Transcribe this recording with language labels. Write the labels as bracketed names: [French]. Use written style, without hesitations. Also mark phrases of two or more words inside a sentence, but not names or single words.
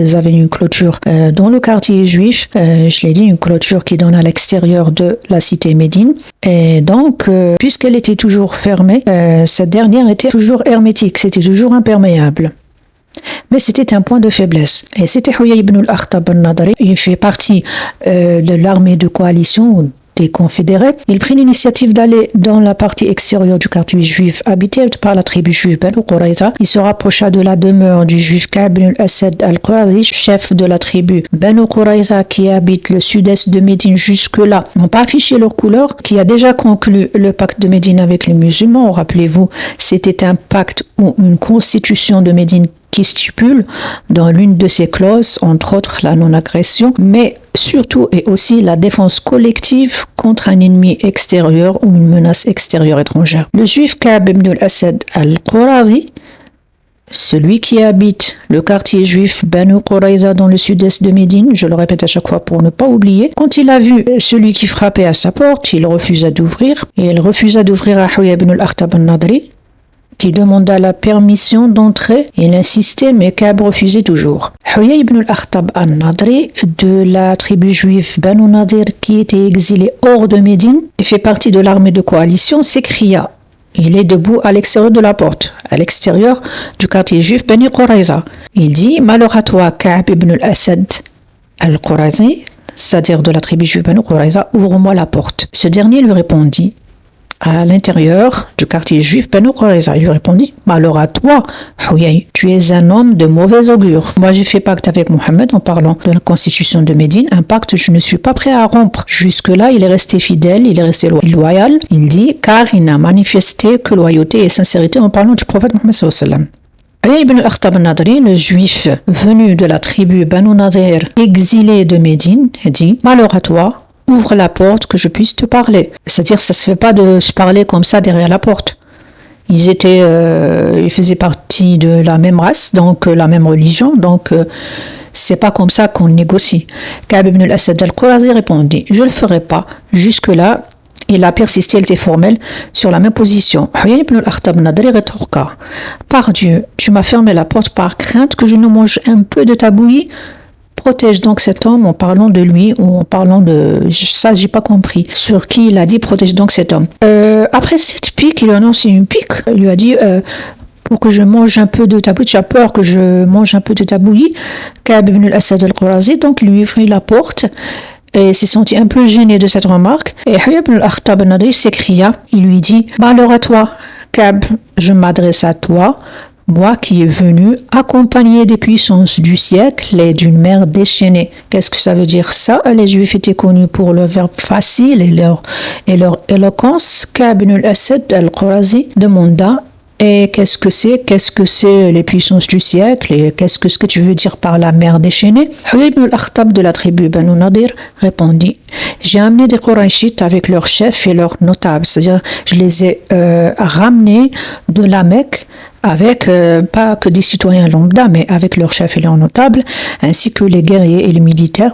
[French] Ils avaient une clôture dans le quartier juif, je l'ai dit, une clôture qui donne à l'extérieur de la cité Médine. Et donc, puisqu'elle était toujours fermée, cette dernière était toujours hermétique, c'était toujours imperméable. Mais c'était un point de faiblesse. Et c'était Huyay ibn al-Akhtab al-Nadri, il fait partie de l'armée de coalition des confédérés. Il prit l'initiative d'aller dans la partie extérieure du quartier juif habité par la tribu juive Banu Qurayza. Il se rapprocha de la demeure du juif Ka'b ibn al-Asad al-Qurazi, chef de la tribu Banu Qurayza qui habite le sud-est de Médine. Jusque-là, n'ont pas affiché leur couleur, qui a déjà conclu le pacte de Médine avec les musulmans. Rappelez-vous, c'était un pacte ou une constitution de Médine qui stipule dans l'une de ses clauses, entre autres la non-agression, mais surtout et aussi la défense collective contre un ennemi extérieur ou une menace extérieure étrangère. Le juif Ka'b ibn al-Asad al-Qurazi, celui qui habite le quartier juif Banu Qurayza dans le sud-est de Médine, je le répète à chaque fois pour ne pas oublier, quand il a vu celui qui frappait à sa porte, il refusa d'ouvrir, et il refusa d'ouvrir à Huyay ibn al-Akhtab al-Nadri, qui demanda la permission d'entrer. Il insistait, mais Ka'b refusait toujours. Huyay ibn al-Akhtab al-Nadri, de la tribu juive Banu Nadir, qui était exilé hors de Médine et fait partie de l'armée de coalition, s'écria. Il est debout à l'extérieur de la porte, à l'extérieur du quartier juif Banu Qurayza. Il dit, malheur à toi, Ka'b ibn al-Asad al-Qurazi, c'est-à-dire de la tribu juive Banu Qurayza, ouvre-moi la porte. Ce dernier lui répondit, à l'intérieur du quartier juif Banu Qurayza. Il lui répondit, malheur à toi, Huyay, tu es un homme de mauvais augure. Moi, j'ai fait pacte avec Mohammed en parlant de la constitution de Médine, un pacte que je ne suis pas prêt à rompre. Jusque-là, il est resté fidèle, il est resté loyal. Il dit, car il n'a manifesté que loyauté et sincérité en parlant du prophète Mohammed [Arabic] صلى الله عليه وسلم. [French] Ibn al-Akhtab al-Nadri, le juif venu de la tribu Banu Nadir, exilé de Médine, dit, malheur à toi, ouvre la porte que je puisse te parler. C'est-à-dire, ça se fait pas de se parler comme ça derrière la porte. Ils faisaient partie de la même race, donc la même religion, donc c'est pas comme ça qu'on négocie. Ka'b ibn al-Asad al-Qurazi répondit, je le ferai pas. Jusque-là, Il a persisté, il était formel sur la même position. Huyay ibn al-Akhtab Nadri rétorqua: par Dieu, tu m'as fermé la porte par crainte que je ne mange un peu de ta bouillie. Protège donc cet homme en parlant de lui ou en parlant de... Ça, j'ai pas compris. Sur qui il a dit protège donc cet homme. Après cette pique, il a annoncé une pique. Il lui a dit pour que je mange un peu de ta bouillie, tu as peur que je mange un peu de ta bouillie. Ka'b ibn al-Asad al-Qurazi donc lui ouvrit la porte et s'est senti un peu gêné de cette remarque. Et Huyay ibn al-Akhtab an-Nadri s'écria, il lui dit: malheur à toi, Ka'b, je m'adresse à toi, moi qui est venu accompagné des puissances du siècle et d'une mer déchaînée. Qu'est-ce que ça veut dire ça? Les Juifs étaient connus pour leur verbe facile et leur éloquence. Ka'b ibn al-Asad al-Qurazi demanda: et qu'est-ce que c'est? Qu'est-ce que c'est les puissances du siècle? Et qu'est-ce que tu veux dire par la mer déchaînée? Huyay ibn al-Akhtab de la tribu Banu Nadir répondit: j'ai amené des Qurayshites avec leurs chefs et leurs notables. C'est-à-dire, je les ai ramenés de la Mecque avec, pas que des citoyens lambda, mais avec leurs chefs et leurs notables, ainsi que les guerriers et les militaires.